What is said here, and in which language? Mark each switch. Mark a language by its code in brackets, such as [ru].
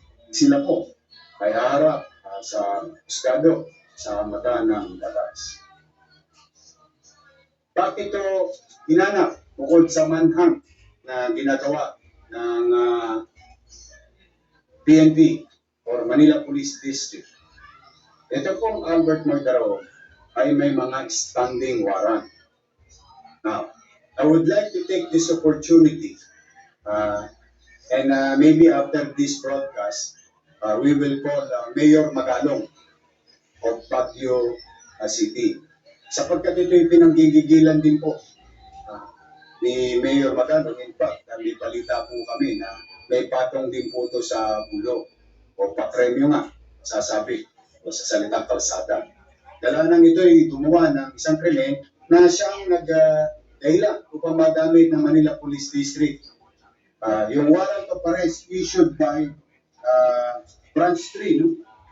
[tl] Sila po ay haharap sa estado, sa mata ng batas. Bakit ito hinanap bukod sa manhunt na ginagawa ng PNP or Manila Police District. Ito pong Albert Magdaro ay may mga standing warrant. [en] Now, I would like to take this opportunity and maybe after this broadcast, we will call Mayor Magalong of Baguio City. [tl] Sapagkat ito'y pinanggigigilan din po ni Mayor Magalong. In fact, may balita po kami na may patong din po ito sa bulo o papremyo nga, sasabi o sa salitang kalsada. Dalanan ito ay gumawa ng isang krimen na siyang nag-dahilan upang magamit ng Manila Police District. [en] Yung warrant of arrest issued by Branch 3, no?